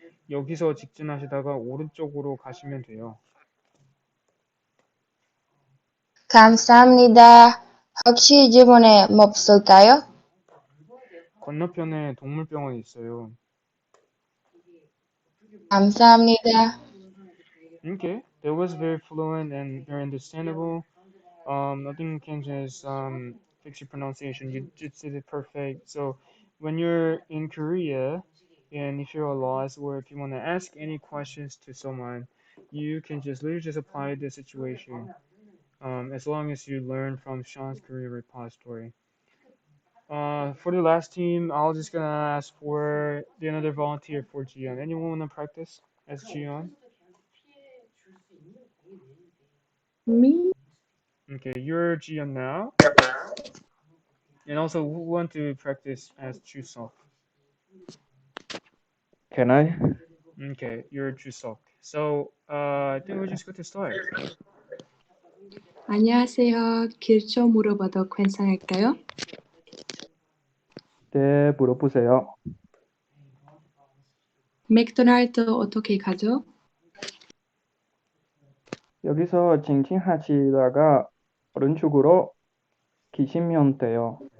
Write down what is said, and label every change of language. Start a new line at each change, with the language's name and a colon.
Korean: 여기서 직진하시다가 오른쪽으로 가시면 돼요. 감사합니다. 혹시 주변에 뭐 없을까요? 건너편에 동물병원 있어요. 감사합니다.
English: Okay, that was very fluent and very understandable. Nothing can just fix your pronunciation. You just did it perfect. So when you're in Korea, and if you're lost or if you want to ask any questions to someone, you can just literally just apply the situation. As long as you learn from Sean's Korea repository. For the last team, I'll just gonna ask for the another volunteer for Jion. Anyone wanna practice as Jion? Me? Okay, you're Jion now. And also, who want to practice as Chuseok? Can I? Okay, you're Chuseok. So, I think we're just going to start.
Korean: 안녕하세요. 길 좀 물어봐도 괜찮을까요? 네, 물어보세요. 맥도날드 어떻게 가죠? 여기서 징징하시다가 오른쪽으로 기시면 돼요.